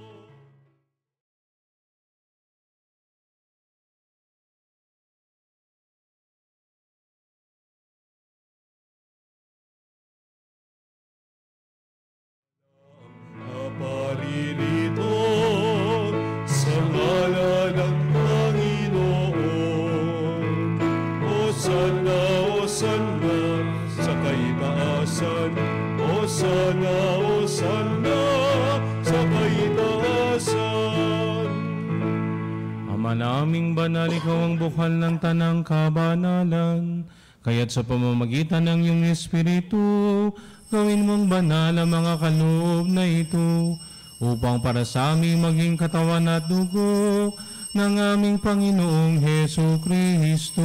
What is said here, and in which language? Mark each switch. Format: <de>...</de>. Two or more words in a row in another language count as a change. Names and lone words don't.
<tl>Naparirito sa ngalan ng Panginoon. Hosanna, Hosanna sa kaitaasan. Hosanna, Hosanna sa kaitaasan. Ama naming banal, ikaw ang bukal ng tanang kabanalan. Kaya't sa pamamagitan ng iyong Espiritu, gawin mong banal ang mga kaloob na ito, upang para sa aming maging katawan at dugo ng aming Panginoong Hesu Kristo.</tl>